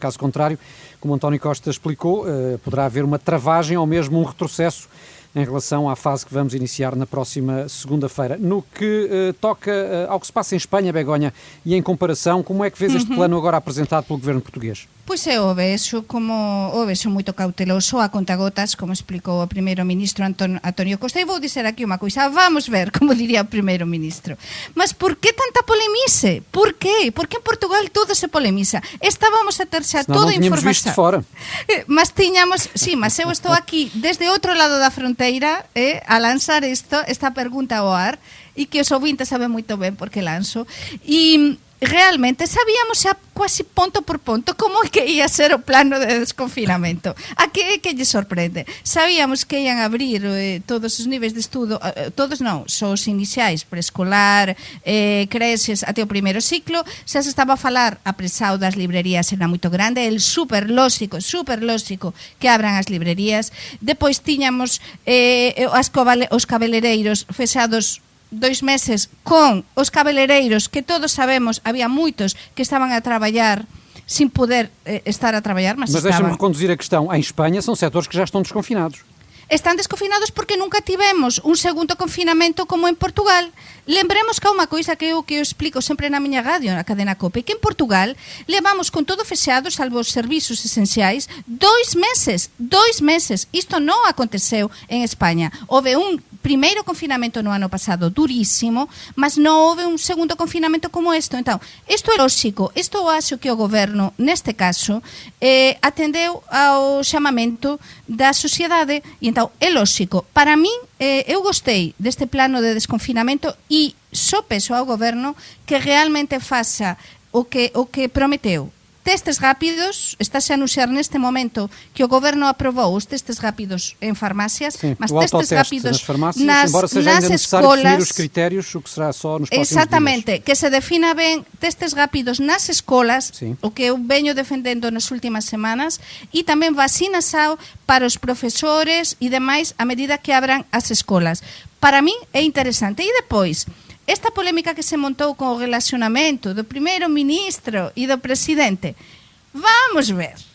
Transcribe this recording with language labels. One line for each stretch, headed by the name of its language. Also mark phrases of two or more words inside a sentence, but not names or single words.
Portuguese: Caso contrário, como António Costa explicou, poderá haver uma travagem ou mesmo um retrocesso em relação à fase que vamos iniciar na próxima segunda-feira. No que toca ao que se passa em Espanha, Begonha, e em comparação, como é que vês este plano agora apresentado pelo governo português?
Galician: Pois eu vexo moito cauteloso a contagotas, como explicou o primeiro-ministro António Costa, e vou dizer aquí unha coisa, vamos ver, como diría o primeiro-ministro. Mas por que tanta polemice? Por qué? Por que en Portugal todo se polemiza? Estábamos a ter xa toda a información.
Portuguese: Visto fora.
Galician: Mas tiñamos, mas eu estou aquí desde outro lado da fronteira a lanzar esta pergunta ao ar, e que os ouvintes saben moito ben porque lanzo, e realmente sabíamos xa quasi ponto por ponto como é que ia ser o plano de desconfinamento. A que lle sorprende? Sabíamos que ian abrir todos os niveis de estudo, todos non, só os iniciais, preescolar, creches até o primeiro ciclo. Xa se estaba a falar, apresado das librerías era moito grande, el super lóxico que abran as librerías. Depois tiñamos os cabeleireiros fechados 2 meses, con os cabeleireiros que todos sabemos, había moitos que estaban a traballar sin poder estar a traballar, mas
Portuguese: deixa-me reconduzir a questão. Em Espanha são setores que já estão desconfinados.
Galician: Están desconfinados porque nunca tivemos un segundo confinamento como en Portugal. Lembremos que há unha coisa que eu explico sempre na miña radio, na cadena COPE, que en Portugal levamos con todo fechado, salvo os servizos esenciais, 2 meses. Isto non aconteceu en España. Houve un primeiro confinamento no ano pasado durísimo, mas non houve un segundo confinamento como isto. Então, isto é lógico, isto eu acho que o goberno, neste caso, atendeu ao chamamento da sociedade, e então é lógico. Para min, eu gostei deste plano de desconfinamento e só peço ao goberno que realmente faça o que prometeu. Testes rápidos, estáse a anunciar neste momento que o goberno aprobou os testes rápidos en farmácias, mas testes rápidos
Portuguese: nas farmácias, embora seja ainda necessário definir os critérios, o que será só nos próximos exatamente, dias.
Galician: Que se defina ben testes rápidos nas escolas, o que eu veño defendendo nas últimas semanas, e tamén vacinação para os profesores e demais a medida que abran as escolas. Para min é interesante. E depois, esta polémica que se montou con o relacionamento do primeiro-ministro e do presidente, vamos ver.